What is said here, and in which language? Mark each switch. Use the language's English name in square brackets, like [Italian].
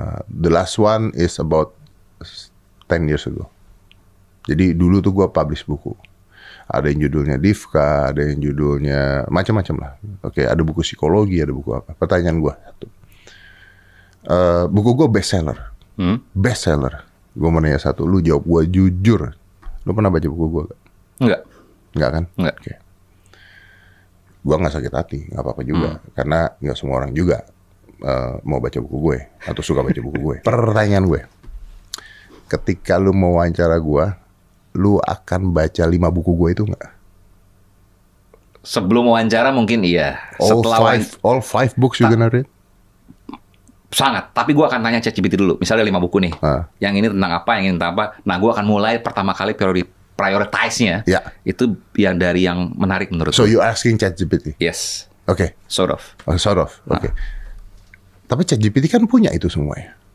[English] The last one is about 10 years ago. [Indonesian] Jadi dulu tuh gue publish buku. Ada yang judulnya Divka, ada yang judulnya macam-macam lah. Oke, ada buku psikologi, ada buku apa. Pertanyaan gue satu. Buku gue bestseller. Bestseller. Gue mau nanya satu, lu jawab gue jujur. Lu pernah baca buku gue gak? Enggak. Enggak kan? Enggak. Oke. Gue gak sakit hati, gak apa-apa juga. Karena gak semua orang juga mau baca buku gue. Atau suka baca buku gue. Pertanyaan gue. Ketika lu mau wawancara gue, lu akan baca 5 buku gue itu gak? Sebelum wawancara mungkin iya. [English] All five books you gonna read? [Indonesian] Sangat. Tapi gue akan tanya ChatGPT dulu. Misalnya 5 buku nih. Yang ini tentang apa, yang ini tentang apa. Nah, gue akan mulai pertama kali prioritize-nya. Ya. Itu yang dari yang menarik menurut [English] So [Indonesian] gue. [English] you asking ChatGPT? Yes. [Indonesian] Oke. [English] Sort of. Oh, sort of. Oke. [Indonesian] Tapi ChatGPT kan punya itu semuanya.